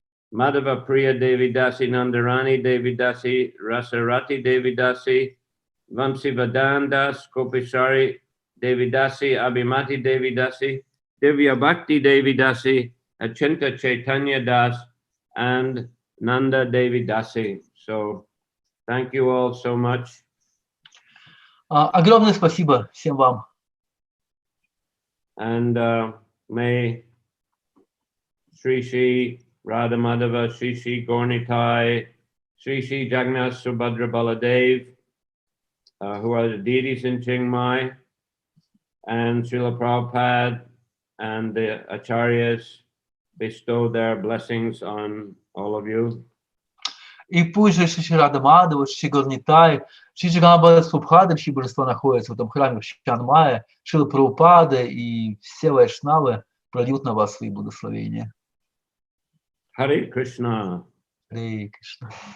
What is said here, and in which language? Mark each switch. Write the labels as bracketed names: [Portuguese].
[English] Madhava Priya Devidasi, Nandarani Devidasi, Rasarati Devidasi, Vamsivadan Das, Kopishari Devidasi, Abhimati Devidasi, Divya Bhakti Devidasi, Achinta Chaitanya Das, and Nanda Devidasi. So thank you all so much. [Russian] Огромное спасибо всем вам. [English] And may Sri Sri Radha Madhava, Sri Sri Gaurnitai, Sri Sri Jagannath Subhadra Baladev, who are the deities in Chiang Mai, and Shrila Prabhupada and the Acharyas bestow their blessings on all of you. [Russian] И пусть же Шри Рада Мадхава, Шри Горнитай, Шри Джаганнатх Прабхупада, чьи божества находятся в этом храме в Чан Майе, Шрилы Прабхупады и все вайшнавы прольют на вас свои благословения. Харе Кришна. Харе Кришна.